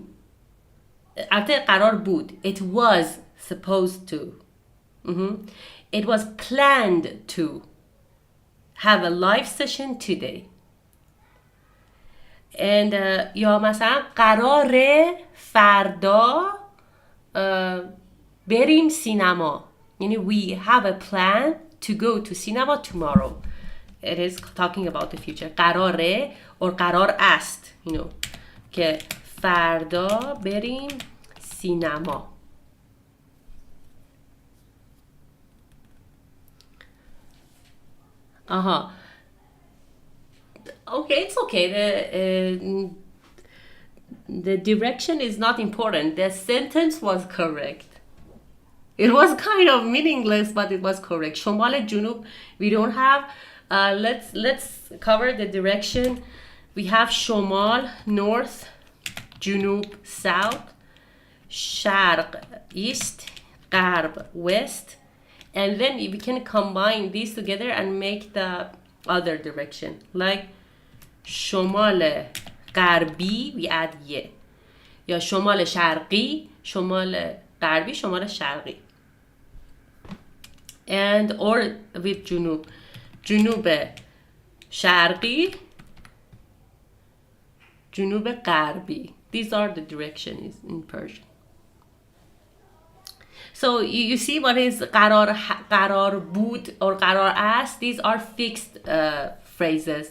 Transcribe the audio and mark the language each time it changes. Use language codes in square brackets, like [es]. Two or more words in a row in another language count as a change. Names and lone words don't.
[fa] البته قرار بود. [en] It was supposed to. It was planned to have a live session today. [fa] And یا مثلا قراره فردا بریم سینما. [en] یعنی we have a plan to go to cinema tomorrow. It is talking about the future. [fa] قراره or قرار است, [en] you know, [fa] که فردا بریم سینما. [en] Okay, it's okay. The direction is not important. The sentence was correct. It was kind of meaningless, but it was correct. [fa] شمال جنوب [en] we don't have. Let's cover the direction. We have شمال north, جنوب south, شرق east, غرب west. And then we can combine these together and make the other direction. Like [fa] شمال غربی [en] we add ye. [fa] یا شمال شرقی, شمال غربی, شمال شرقی. [en] And or with جنوب. [fa] جنوب شرقی, جنوب غربی. [en] These are the directions in Persian. So you see what is [fa] قرار بود [en] or [fa] قرار است. [en] These are fixed phrases.